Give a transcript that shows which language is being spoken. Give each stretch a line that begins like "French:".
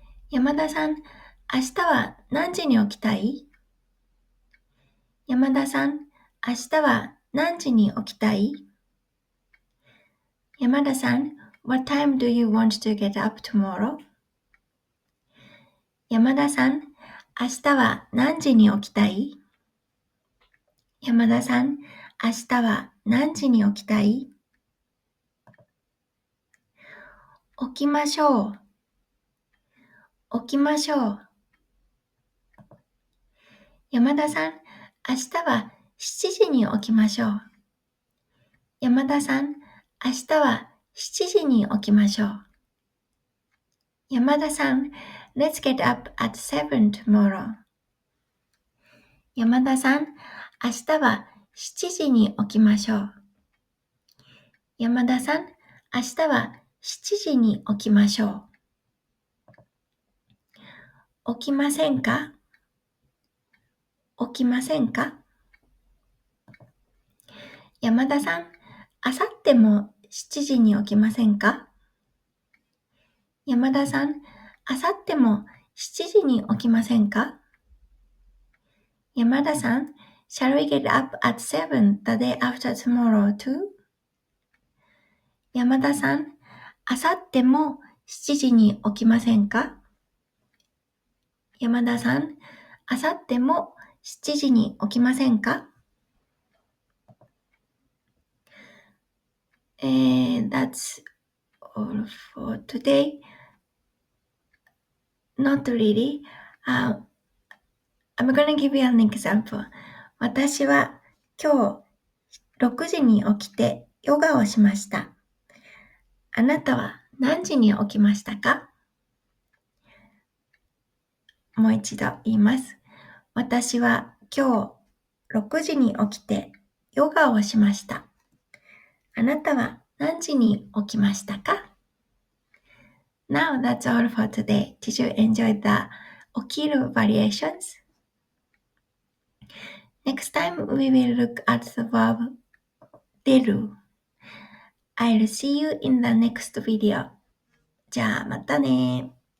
Japanese: 山田さん、明日は何時に起きたい？山田さん、明日は何時に起きたい？
English: 山田さん、What time do you want to get up tomorrow?
Japanese: 山田さん、明日は何時に起きたい？山田さん、明日は何時に起きたい？起きましょう。起きましょう。山田さん、明日は7時に起きましょう。山田さん、明日は7時に起きましょう。
English: 山田さん、Let's get up at 7 tomorrow.
Japanese: 山田さん、明日は7時に起きましょう。山田さん、明日は7時に起きましょう。起きませんか？起きませんか？山田さん、あさっても7時に起きませんか？山田さん、あさっても7時に起きませんか？
English: 山田さん、Shall we get up at 7 the day after tomorrow too?
Japanese: 山田さん、あさっても7時に起きませんか？山田さん、あさっても7時に起きませんか？
English: That's all for today. Not really. I'm gonna give you an example.
Japanese: 私は今日6時に起きてヨガをしました。あなたは何時に起きましたか？もう一度言います。私は今日6時に起きてヨガをしました。あなたは何時に起きましたか？
English: Now that's all for today. Did you enjoy the 起きる variations? Next time we will look at the verb 出る。 I'll see you in the next video.
Japanese: じゃあまたね。